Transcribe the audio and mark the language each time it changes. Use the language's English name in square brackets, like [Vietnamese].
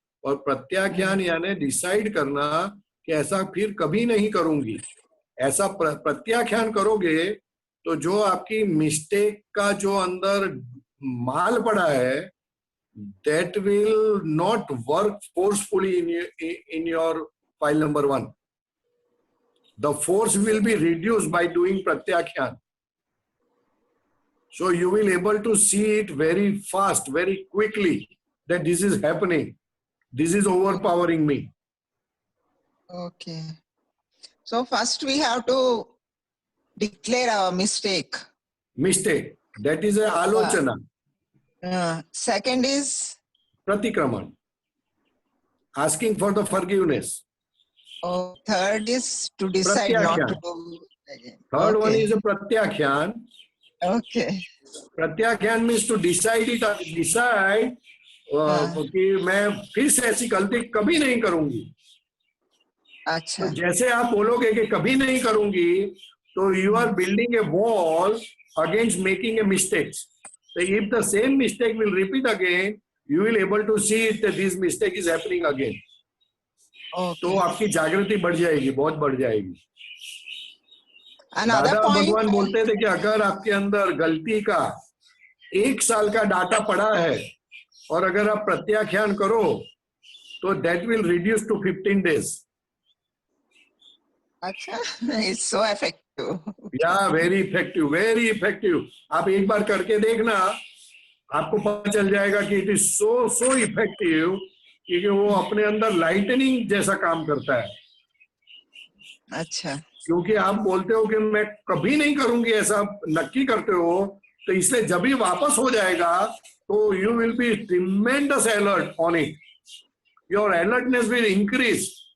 [Hindi] और प्रत्याख्यान यानी डिसाइड करना कि ऐसा फिर कभी नहीं करूंगी। ऐसा प्रत्याख्यान करोगे तो जो आपकी मिस्टेक का जो अंदर माल पड़ा है, [English] that will not work forcefully in your file number 1. The force will be reduced by doing pratyakhyan. So you will able to see it very fast, very quickly, that this is happening. This is overpowering me. Okay. So first we have to declare our mistake. Mistake. That is a alochana. Second is Pratikraman. Asking for the forgiveness. Third is to decide not to do again. Third one is a pratyakhyan. Okay. [Hindi] प्रत्याख्यान [English] means to decide it, decide [Hindi] कि मैं फिर से ऐसी गलती कभी नहीं करूंगी। अच्छा। तो जैसे आप बोलोगे कि कभी नहीं करूंगी, तो [English] you are building a wall against making a mistake. So if the same mistake will repeat again, you will able to see it that this mistake is happening again. [Hindi] तो आपकी जागृति बढ़ जाएगी, बहुत बढ़ जाएगी। दादा भगवान बोलते थे कि अगर आपके अंदर गलती का 1 साल का डाटा पड़ा है और अगर आप प्रत्याख्यान करो तो [English] that will reduce to 15 days. [Hindi] अच्छा, [English] it's so effective. Yeah, very effective, very effective. [Hindi] आप एक बार करके देखना, आपको पता चल जाएगा कि [English] it is so effective [Hindi] क्योंकि वो अपने अंदर लाइटनिंग जैसा काम करता है। अच्छा। क्योंकि आप बोलते हो कि मैं कभी नहीं करूंगी, ऐसा नक्की करते हो, तो इसलिए जब भी वापस हो जाएगा तो [English] you will be tremendous alert on it, your alertness will increase